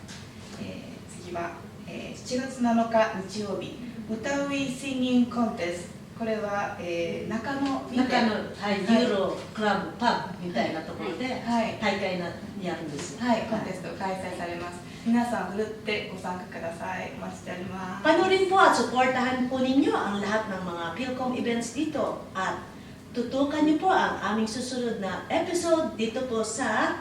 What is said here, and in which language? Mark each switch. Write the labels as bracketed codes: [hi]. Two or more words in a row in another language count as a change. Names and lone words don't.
[ja] 次は、7月7日日曜日、歌ういシンギングコンテスト。これは、中野にて、ユーロクラブパブみたいなところで大会やるんです。はい、コンテスト開催されます。皆さんふるってご参加ください。お待ちしております。 [tl] Panoorin po at suportahan po ninyo ang lahat ng mga Philcom events dito at tutukan niyo po ang aming susunod na episode dito po sa